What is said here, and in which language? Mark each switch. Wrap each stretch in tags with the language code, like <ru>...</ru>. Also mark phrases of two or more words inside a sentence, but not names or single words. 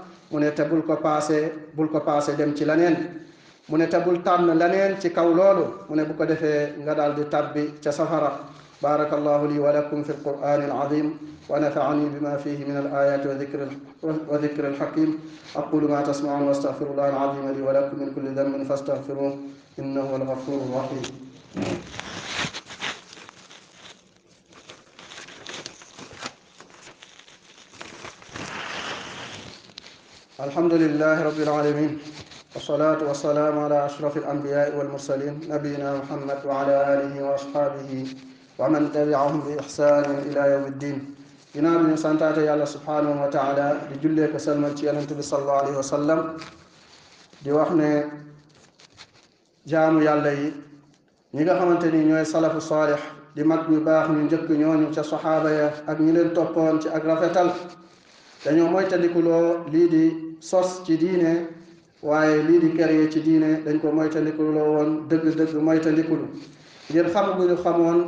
<wo>mu ne te bul ko paase dem ci leneen. mu ne te bul tànn leneen ci kaw loolu. mu ne bu ko defee nga daal di tabbi ca safara.</wo> <ar>بارك الله لي ولكم في القرآن العظيم ونفعني بما فيه من الآيات والذكر الحكيم. أقول ما تسمعون وأستغفر الله العظيم لي ولكم من كل ذنب فاستغفروه إنه هو الغفور الرحيم. الحمد لله رب العالمين والصلاة والسلام على أشرف الأنبياء والمرسلين نبينا محمد وعلى آله وأصحابه ومن تبعهم بإحسان إلى يوم الدين.</ar> <wo>ginnaaw bi ñu santaate yàlla</wo> <ar>سبحانه وتعالى</ar> <wo>di jullee ko salmal ci yonent bi</wo> <ar>صلى الله عليه وسلم,</ar> <wo>di wax ne jaamu yàlla yi ñi nga xamante ni ñooy</wo> <ar>سلف صالح</ar> <wo>di mag ñu baax ñu njëkk ñooñu ca saxaaba ya ak ñi leen toppoon ci ak rafetal dañoo moytandikuloo lii di sos ci diine waaye lii di créer ci diine dañ ko moytandikuloo woon dëgg-dëgg moytandikulu ngir xam gu ñu xamoon</wo>